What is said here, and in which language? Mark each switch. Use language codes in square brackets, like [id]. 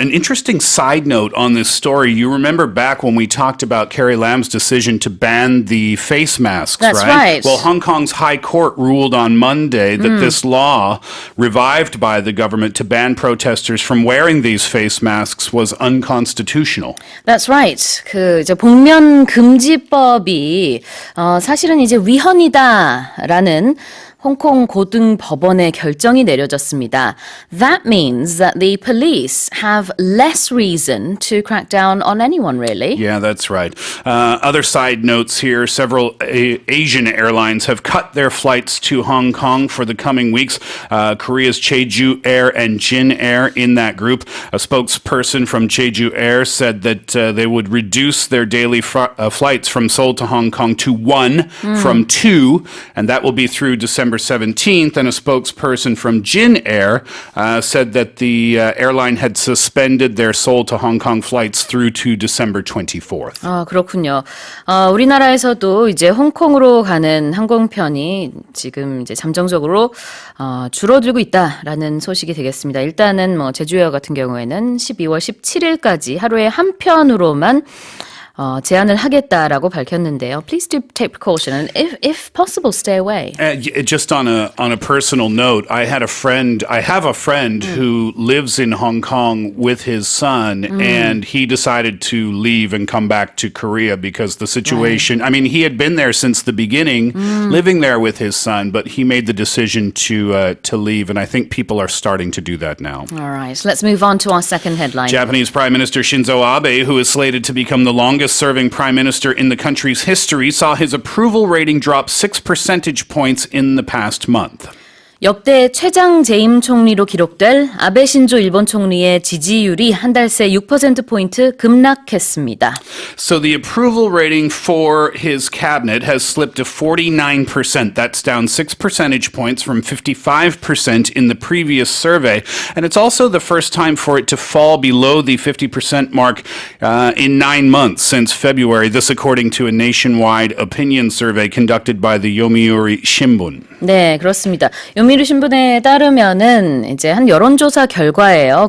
[en] An interesting side note on this story, you remember back when we talked about Carrie Lam's decision to ban the face masks, That's right. Well, Hong Kong's High Court ruled on Monday that this law, revived by the government to ban protesters from wearing these face masks, was unconstitutional. That's right. [ko] 이제 복면 금지법이 사실은 이제 위헌이다라는 홍콩 고등 법원의 결정이 내려졌습니다. [en] That means that the police have less reason to crack down on anyone, really. Yeah, that's right. Other side notes here, several Asian airlines have cut their flights to Hong Kong for the coming weeks. Korea's Jeju Air and Jin Air in that group. A spokesperson from Jeju Air said that they would reduce their daily flights from Seoul to Hong Kong to 1 from 2, and that will be through December 17th, and a spokesperson from Jin Air said that the airline had suspended their Seoul to Hong Kong flights through to December 24th. [ko] 그렇군요. 우리나라에서도 이제 홍콩으로 가는 항공편이 지금 이제 잠정적으로 줄어들고 있다라는 소식이 되겠습니다. 일단은 제주에어 같은 경우에는 12월 17일까지 하루에 한 편으로만 제한을 하겠다라고 밝혔는데요. [en] Please do take precaution and if possible, stay away. Just on a personal note, I have a friend who lives in Hong Kong with his son, and he decided to leave and come back to Korea because the situation, I mean, he had been there since the beginning, living there with his son, but he made the decision to leave, and I think people are starting to do that now. All right, so let's move on to our second headline. Japanese Prime Minister Shinzo Abe, who is slated to become the longest-serving prime minister in the country's history, saw his approval rating drop 6 percentage points in the past month. [ko] 역대 최장 재임 총리로 기록될 아베 신조 일본 총리의 지지율이 한 달 새 6%포인트 급락했습니다. [en] So the approval rating for his cabinet has slipped to 49%. That's down 6 percentage points from 55% in the previous survey. And it's also the first time for it to fall below the 50% mark in 9 months since February. This according to a nationwide opinion survey conducted by the Yomiuri Shimbun. [ko] 네, 그렇습니다. 요미르 신문에 따르면은 이제 한 여론조사 결과예요.